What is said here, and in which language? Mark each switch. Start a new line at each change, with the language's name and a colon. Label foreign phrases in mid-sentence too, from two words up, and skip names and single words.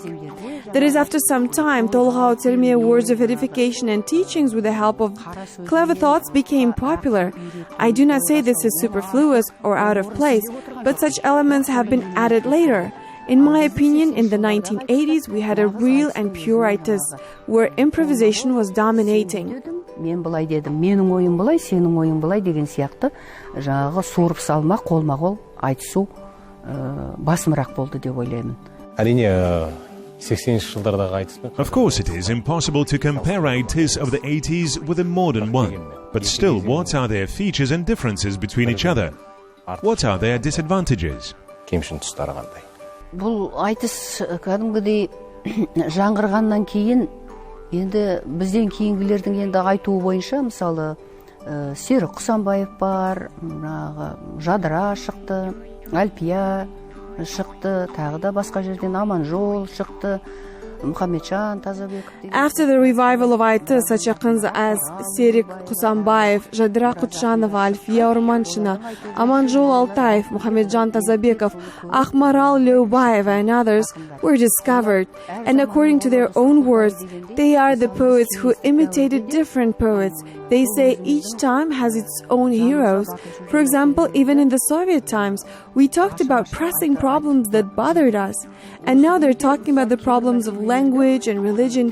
English: That is, after some time, tolgao, terme, words of edification and teachings with the help of clever thoughts became popular. I do not say this is superfluous or out of place, but such elements have been added later. In my opinion, in the 1980s, we had a real and pure aitys, where improvisation was dominating.
Kazakh: Мен былай дедім, менің ойым былай, сенің ойың былай деген сияқты жаңағы суырып салма, қолма-қол айтысу басымырақ болды деп ойлаймын. Әрине 80-ші жылдардағы айтыспен.
English: Of course it is impossible to compare aitys of the 80s with a modern one. But still, what are their features and differences between each other? What are their disadvantages?
Kazakh: Кемшін тұстары қандай? Бұл айтыс кәдімгідей жаңғырғаннан кейін, енді бізден кейінгілердің енді айтуы бойынша, мысалы, Серік Құсанбаев бар, Жадыра шықты, Альпия шықты, тағы да басқа жерден Аманжол шықты, Мұхамеджан Тазабеков.
English: After the revival of aitys, such akyns as Серік Құсанбаев, Жадыра Құтжанова, Альфия Орманшина, Аманжол Алтаев, Мұхамеджан Тазабеков, Ахмарал Леубаева and others were discovered, and according to their own words, they are the poets who imitated different poets. They say each time has its own heroes. For example, even in the Soviet times, we talked about pressing problems that bothered us. And now they're talking about the problems of language and religion.